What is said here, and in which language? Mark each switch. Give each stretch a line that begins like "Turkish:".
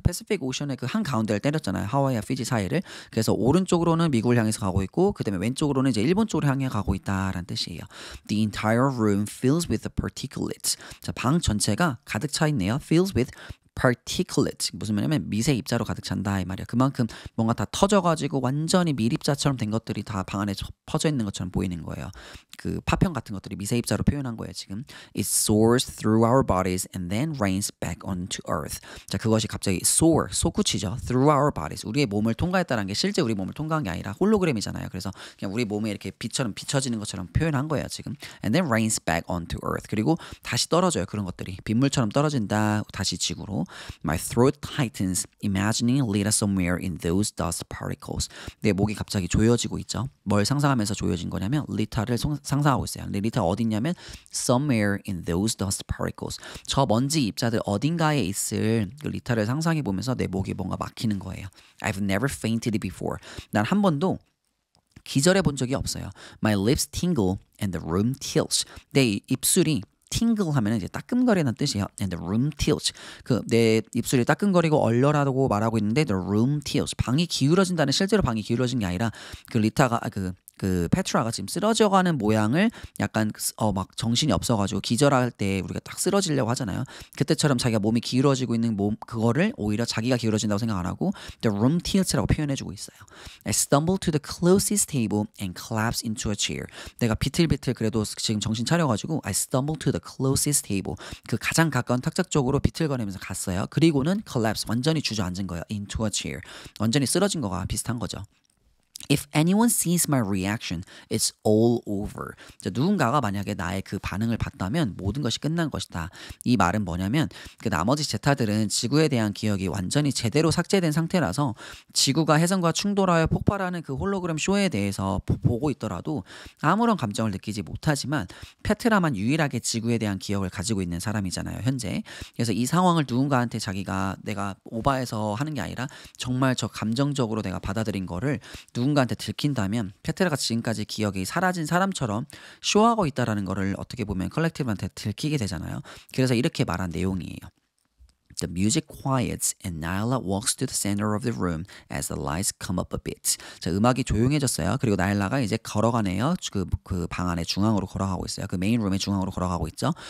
Korean: 패시픽 오션의 그 한 가운데를 때렸잖아요. 하와이와 피지 사이를. 그래서 오른쪽으로는 미국을 향해서 가고 있고 그다음에 왼쪽으로는 이제 일본 쪽으로 향해 가고 있다라는 뜻이에요.
English: The entire room fills with the particulates.
Korean: 자, 방 전체가 가득 차 있네요.
English: Fills with particulate,
Korean: 무슨 말이냐면 미세 입자로 가득 찬다 이 말이야. 그만큼 뭔가 다 터져가지고 완전히 밀입자처럼 된 것들이 다 방 안에 퍼져 있는 것처럼 보이는 거예요. 그 파편 같은 것들이 미세 입자로 표현한 거예요.
English: 지금 It soars through our bodies and then rains back onto earth.
Korean: 자, 그것이 갑자기 soar, 솟구치죠.
English: Through our bodies,
Korean: 우리의 몸을 통과했다는 게 실제 우리 몸을 통과한 게 아니라 홀로그램이잖아요. 그래서 그냥 우리 몸에 이렇게 빛처럼 비춰지는 것처럼 표현한 거예요.
English: 지금 And then rains back onto earth.
Korean: 그리고 다시 떨어져요. 그런 것들이 빗물처럼 떨어진다. 다시 지구로.
English: My throat tightens, imagining Lita somewhere in those dust particles.
Korean: 내 목이 갑자기 조여지고 있죠. 뭘 상상하면서 조여진 거냐면 리타를 상상하고 있어요. 근데 리타가 어디 있냐면
English: somewhere in those dust particles.
Korean: 저 먼지 입자들 어딘가에 있을 그 리타를 상상해 보면서 내 목이 뭔가 막히는 거예요.
English: I've never fainted before.
Korean: 난 한 번도 기절해 본 적이 없어요.
English: My lips tingle and the room tilts.
Korean: 내 입술이 tingle 하면은 이제 따끔거리는 뜻이에요.
English: And the room tilts.
Korean: 그 내 입술이 따끔거리고 얼얼하다고 말하고 있는데
English: the room tilts.
Korean: 방이 기울어진다는, 실제로 방이 기울어진 게 아니라 그 리타가 그 페트라가 지금 쓰러져가는 모양을 약간 막 정신이 없어가지고 기절할 때 우리가 딱 쓰러지려고 하잖아요. 그때처럼 자기가 몸이 기울어지고 있는 몸, 그거를 오히려 자기가 기울어진다고 생각 안 하고
English: the room tilts
Korean: 라고 표현해주고 있어요.
English: I stumble to the closest table and collapse into a chair.
Korean: 내가 비틀비틀 그래도 지금 정신 차려가지고
English: I stumble to the closest table.
Korean: 그 가장 가까운 탁자 쪽으로 비틀거리면서 갔어요. 그리고는 collapse, 완전히 주저앉은 거예요.
English: into a chair.
Korean: 완전히 쓰러진 거가 비슷한 거죠.
English: If anyone sees my reaction, it's all over.
Korean: 자, 누군가가 만약에 나의 그 반응을 봤다면 모든 것이 끝난 것이다. 이 말은 뭐냐면 그 나머지 제타들은 지구에 대한 기억이 완전히 제대로 삭제된 상태라서 지구가 해성과 충돌하여 폭발하는 그 홀로그램 쇼에 대해서 보고 있더라도 아무런 감정을 느끼지 못하지만 페트라만 유일하게 지구에 대한 기억을 가지고 있는 사람이잖아요, 현재. 그래서 이 상황을 누군가한테 자기가 내가 오바해서 하는 게 아니라 정말 저 감정적으로 내가 받아들인 거를 누군가한테 들킨다면 페트라가 지금까지 기억이 사라진 사람처럼 쇼하고 있다라는 거를 어떻게 보면 컬렉티브한테 들키게 되잖아요. 그래서 이렇게 말한 내용이에요.
English: The music quiets and Nyla walks to the center of the room as the lights come up a bit.
Korean: 자, 음악이 조용해졌어요. 그리고 나일라가 이제 걸어가네요. 그 방 안에 중앙으로 걸어가고 있어요. 그 메인 룸의 중앙으로 걸어가고 있죠.